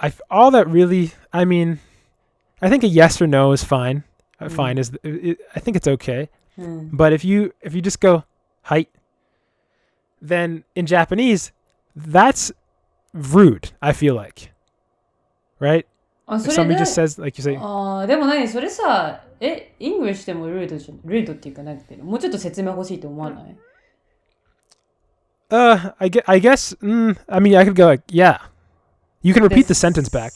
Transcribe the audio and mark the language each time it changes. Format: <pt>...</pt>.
<en>All that really, I mean, I think a yes or no is fine. Fine is, I think it's okay. But if you just go, hai, then in Japanese, that's rude, I feel like. Right? If somebody just says, like you say.</en> <ja>でも何それさ、English でもルードっていうかなくて、もうちょっと説明欲しいと思わない？</ja> <en>I guess, I mean, I could go like, yeah. You can repeat the sentence back.</en>